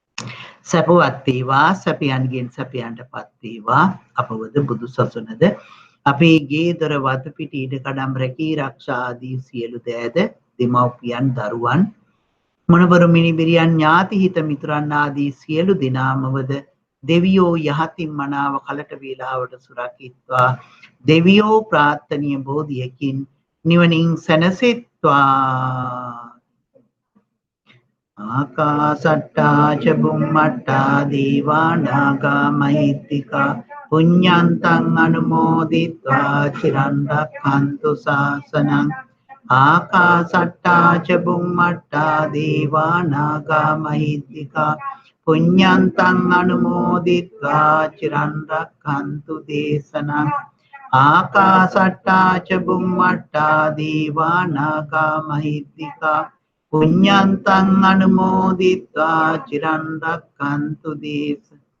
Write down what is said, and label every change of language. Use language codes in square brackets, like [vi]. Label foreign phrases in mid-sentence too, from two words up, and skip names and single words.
[si] සපවත් වේවා සැපයන්ගෙන් සැපයන්ටපත් වේවා අපවද බුදු සසුනද අපේ ගේ දොර වතු පිටි ඉඩකඩම් රැකී ආරක්ෂා ආදී සියලු දෑද දෙමව්පියන් දරුවන් මොනබරු මිනිබිරියන් ඥාති හිත මිතුරන් ආදී සියලු දෙනාමවද දෙවියෝ යහතින් මනාව කලට වේලාවට සුරකිත්වා දෙවියෝ ප්‍රාර්ථනීය බෝධියකින් නිවනින් සැනසෙත්වා [pi] ආකාසට්ටා ච බුම්මට්ටා දීවා නාග මහිත්‍තිකා පුඤ්ඤන්තං අනුමෝදිත්වා චිරන් රක්ඛන්තු ශාසනං ආකාසට්ටා ච බුම්මට්ටා දීවා නාග මහිත්‍තිකා පුඤ්ඤන්තං අනුමෝදිත්වා චිරන් රක්ඛන්තු දේශනං ආකාසට්ටා ච බුම්මට්ටා දීවා නාග මහිත්‍තිකා පුඤ්ඤන්තං අනුමෝදිත්වා චිරන් රක්ඛන්තු දේශනං